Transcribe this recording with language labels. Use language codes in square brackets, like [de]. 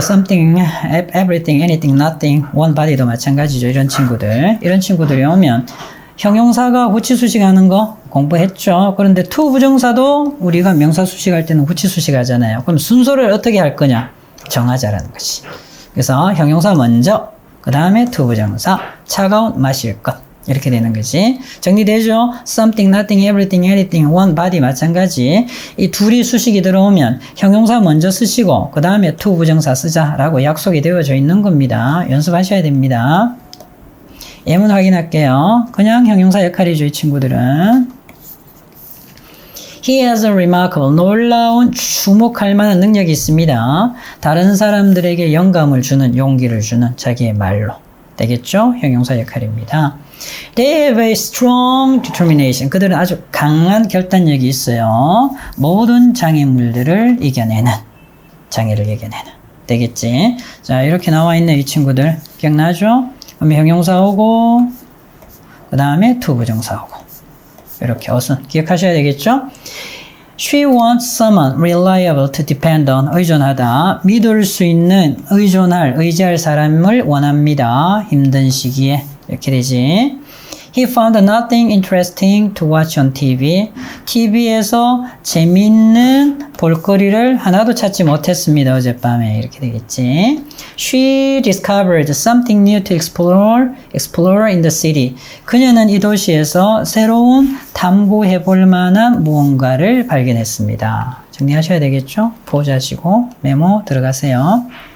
[en] something, everything, anything, nothing, one body도 마찬가지죠. [ko] 이런 친구들이 오면 형용사가 후치 수식하는 거 공부했죠. 그런데 to 부정사도 우리가 명사 수식할 때는 후치 수식하잖아요. 그럼 순서를 어떻게 할 거냐? 정하자라는 거지. 그래서 형용사 먼저, 그 다음에 to 부정사, 차가운 마실 것. 이렇게 되는 거지. 정리되죠? [en] something, nothing, everything, anything, one body 마찬가지. [ko] 이 둘이 수식이 들어오면 형용사 먼저 쓰시고 그 다음에 to 부정사 쓰자라고 약속이 되어져 있는 겁니다. 연습하셔야 됩니다. 예문 확인할게요. 그냥 형용사 역할이죠, 이 친구들은. [en] He has a remarkable, [ko] 놀라운, 주목할 만한 능력이 있습니다. 다른 사람들에게 영감을 주는, 용기를 주는 자기의 말로. 되겠죠? 형용사 역할입니다. [en] They have a strong determination. [ko] 그들은 아주 강한 결단력이 있어요. 모든 장애물들을 이겨내는, 장애를 이겨내는. 되겠지? 자, 이렇게 나와 있는 이 친구들 기억나죠? 그럼 형용사 오고 그 다음에 to 부정사 오고 이렇게 어순 기억하셔야 되겠죠? [en] She wants someone reliable to depend on. [ko] 의존하다. 믿을 수 있는, 의지할 사람을 원합니다. 힘든 시기에. 이렇게 되지. [en] He found nothing interesting to watch on TV. [ko] TV에서 재밌는 볼거리를 하나도 찾지 못했습니다. 어젯밤에. 이렇게 되겠지. [en] She discovered something new to explore in the city. [ko] 그녀는 이 도시에서 새로운 탐구해 볼 만한 무언가를 발견했습니다. 정리하셔야 되겠죠? 보자시고 메모 들어가세요.